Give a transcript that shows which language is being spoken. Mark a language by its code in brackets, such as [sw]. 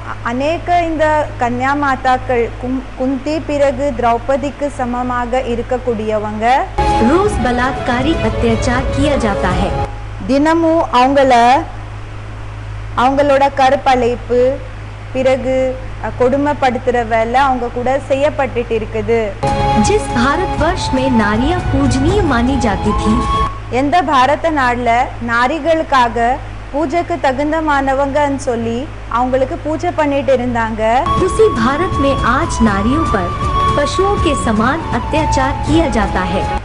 [ta] அநேக இந்த கன்யா மாதாக்கள் குந்தி பிறகு திரௌபதிக்கு சமமாக இருக்கக்கூடியவங்க [hi] रोज बलात्कारी अत्याचार किया जाता है। [ta] தினமும் அவங்களோட கற்பழிப்பு பிறகு கொடுமைப்படுத்துற வேலை அவங்க கூட செய்யப்பட்டுட்டு இருக்குது. [hi] जिस भारतवर्ष में नारियां पूजनीय मानी जाती थी, [ta] எந்த பாரத நாடுல நாரிகளுக்காக பூஜைக்கு தகுந்தமானவங்கன்னு சொல்லி அவங்களுக்கு பூஜை பண்ணிட்டு இருந்தாங்க, [hi] उसी भारत में आज नारियों पर पशुओं के समान अत्याचार किया जाता है।